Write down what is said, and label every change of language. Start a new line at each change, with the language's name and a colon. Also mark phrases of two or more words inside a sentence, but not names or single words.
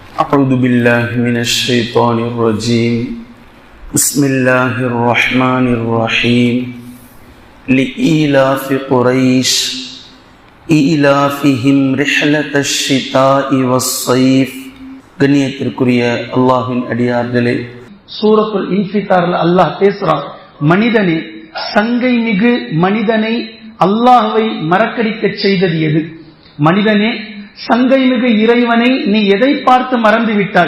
Arabic: أعوذ بالله من الشيطان الرجيم بسم الله الرحمن الرحيم لإيلاف قريش إيلافهم رحلة الشتاء والصيف
Tamil: கண்ணியத்திற்குரிய அல்லாஹ்வின் அடியார்களே, சூரத்துல் இன்ஃபிதார்ல அல்லாஹ் பேசுறான், மனிதனே, சங்கை மிகு மனிதனை அல்லாஹ்வை மறக்கடிக்க செய்தது எது? மனிதனே, சங்கை மிகு இறைவனை நீ எதை பார்த்து மறந்து விட்டாய்?